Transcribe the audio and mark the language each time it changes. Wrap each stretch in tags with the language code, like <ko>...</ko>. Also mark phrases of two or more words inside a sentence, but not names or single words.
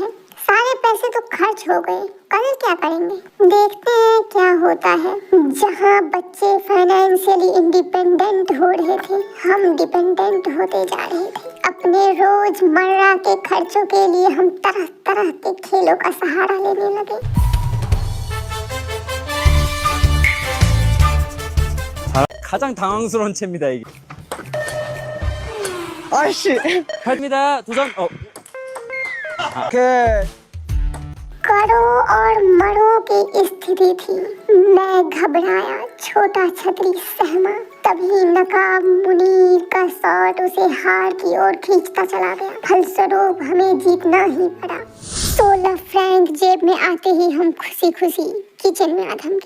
<hi>सारे पैसे तो खर्च हो गए, कल क्या करेंगे? देखते हैं क्या होता है। जहाँ बच्चे</hi> <en>financially independent</en> <hi>हो रहे थे, हम डिपेंडेंट होते जा रहे थे। अपने रोजमर्रा के खर्चों के लिए हम तरह तरह के खेलों का सहारा लेने लगे।</hi> <ko>가장 당황스러운 채입니다 이게. 아씨. 갑니다. 도전. 오케이.</ko> <hi>करो और मरो की स्थिति थी। मैं घबराया, छोटा छतरी सहमा। तभी नकाब मुनीर का शॉट उसे हार की ओर खींचता चला गया। फलस्वरूप हमें जीतना ही पड़ा। 16 फ्रैंक जेब में आते ही हम खुशी खुशी किचन में आ धमके।</hi>